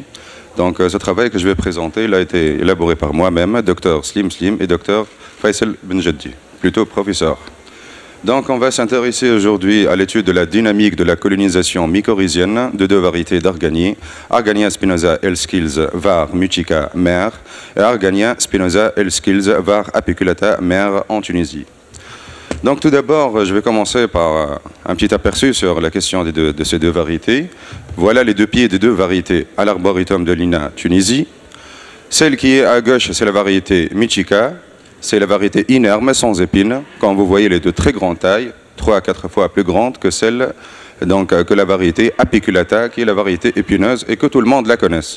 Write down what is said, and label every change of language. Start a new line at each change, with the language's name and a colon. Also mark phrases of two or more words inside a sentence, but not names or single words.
French: Donc, ce travail que je vais présenter, il a été élaboré par moi-même, Dr Slim et Dr Faisal Benjeddi, plutôt professeur. Donc, on va s'intéresser aujourd'hui à l'étude de la dynamique de la colonisation mycorhizienne de 2 variétés d'Arganie, Argania spinosa Elskills var mutica mer et Argania spinosa Elskills var apiculata mer en Tunisie. Donc, tout d'abord, je vais commencer par un petit aperçu sur la question de ces 2 variétés. Voilà les 2 pieds des 2 variétés à l'Arboretum de l'INA Tunisie. Celle qui est à gauche, c'est la variété Mythica. C'est la variété inerme, sans épines. Quand vous voyez les 2 très grandes tailles, 3 à 4 fois plus grandes que celle, que la variété apiculata, qui est la variété épineuse et que tout le monde la connaisse.